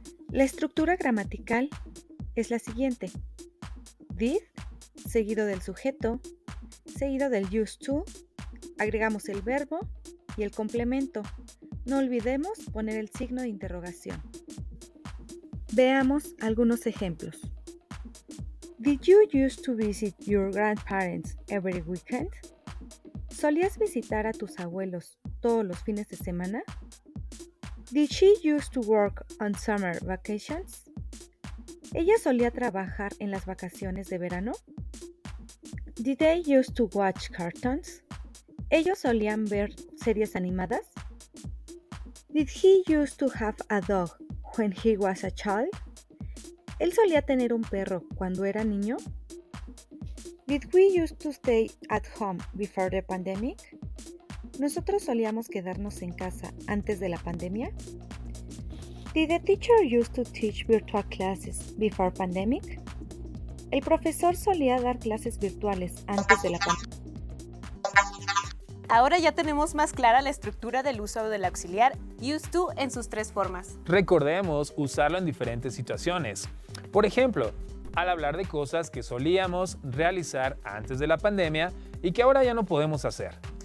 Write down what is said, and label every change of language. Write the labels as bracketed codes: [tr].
[es] La estructura gramatical es la siguiente: did, seguido del sujeto, seguido del used to, agregamos el verbo y el complemento. No olvidemos poner el signo de interrogación. Veamos algunos ejemplos. [en] Did you used to visit your grandparents every weekend? [es] ¿Solías visitar a tus abuelos todos los fines de semana? [en] Did she used to work on summer vacations? [es] ¿Ella solía trabajar en las vacaciones de verano? [en] Did they used to watch cartoons? [es] ¿Ellos solían ver series animadas? [en] Did he used to have a dog when he was a child? [es] ¿Él solía tener un perro cuando era niño? [en] Did we used to stay at home before the pandemic? [es] ¿Nosotros solíamos quedarnos en casa antes de la pandemia? [en] Did the teacher used to teach virtual classes before pandemic? [es] ¿El profesor solía dar clases virtuales antes de la pandemia? Ahora ya tenemos más clara la estructura del uso del auxiliar used to en sus 3 formas. Recordemos usarlo en diferentes situaciones. Por ejemplo, al hablar de cosas que solíamos realizar antes de la pandemia y que ahora ya no podemos hacer.